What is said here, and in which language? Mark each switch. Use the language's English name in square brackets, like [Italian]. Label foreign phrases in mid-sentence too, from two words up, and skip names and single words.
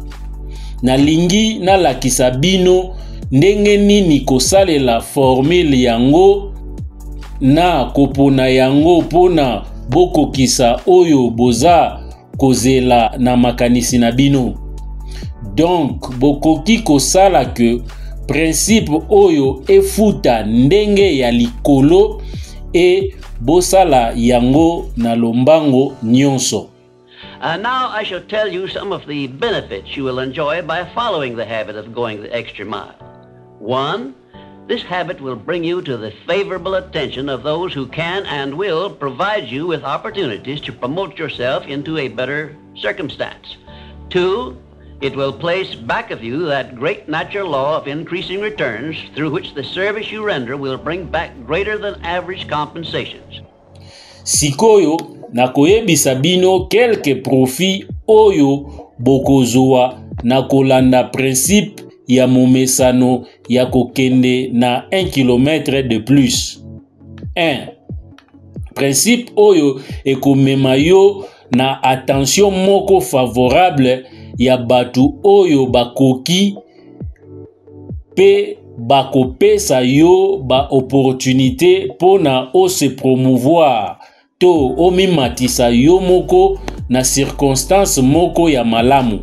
[Lingala] Na lingi na lakisa bino ndenge nini kosalela formule yango na kopona yango pona bokokisa oyo boza kozela na makanisi na bino. Donc bokoki kosala ke principe oyo efuta ndenge ya likolo e bosala yango na lombango nyonso. [English] Now I shall tell you some of the benefits you will enjoy by following the habit of going the extra mile. 1, this habit will bring you to the favorable attention of those who can and will provide you with opportunities to promote yourself into a better circumstance. 2, it will place back of you that great natural law of increasing returns through which the service you render will bring back greater than average compensations. [Lingala] Sikoyo nakoyebisa bino [French] quelques profits [Lingala] oyo bokozwa na kolanda principe ya momesano ya kokende na 1 km [French] de plus. [Lingala] 1. Principe oyo ekomema yo na attention moko favorable ya batu oyo bakoki pe bakopesa yo ba opportunité pona o [French] se promouvoir [Lingala] to omimatisa yo moko na circonstance moko ya malamu.